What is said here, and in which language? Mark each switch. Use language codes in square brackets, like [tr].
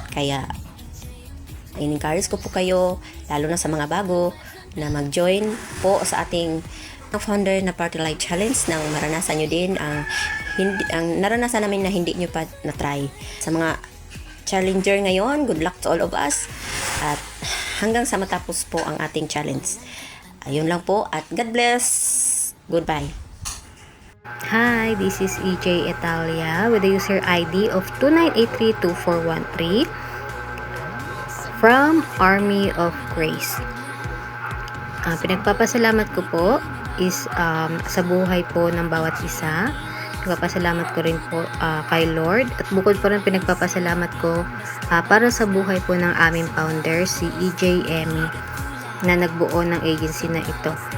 [tl] Kaya in-encourage ko po kayo, lalo na sa mga bago, na mag-join po sa ating founder na Party Life Challenge nang maranasan nyo din ang naranasan namin na hindi nyo pa na-try. Sa mga challenger ngayon, [en] good luck to all of us. [tl] At hanggang sa matapos po ang ating challenge. Ayun lang po at [en] God bless. Goodbye. Hi, this is EJ Italia with the user ID of 298324113 from Army of Grace. [tl] Pinagpapasalamat ko po is sa buhay po ng bawat isa. Pinagpapasalamat ko rin po kay Lord. At bukod po rin pinagpapasalamat ko para sa buhay po ng aming founder, si EJ Emmy, na nagbuo ng agency na ito.